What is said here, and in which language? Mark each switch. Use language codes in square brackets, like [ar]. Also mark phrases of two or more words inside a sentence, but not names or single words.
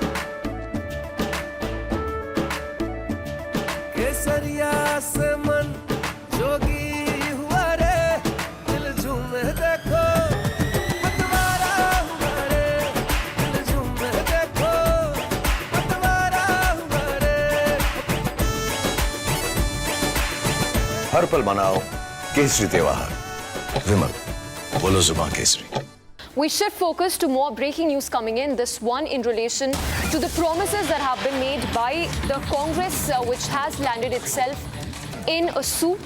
[hi] केसरिया से मन जोगी हुआ रे, दिल झूमे देखो पतवारा हुआ रे, दिल झूमे देखो पतवारा हुआ रे। हर पल मनाओ केसरी त्योहार। विमल, बोलो जुबान केसरी। [en] We shift focus to more breaking news coming in. This one in relation to the promises that have been made by the Congress, which has landed itself in a soup.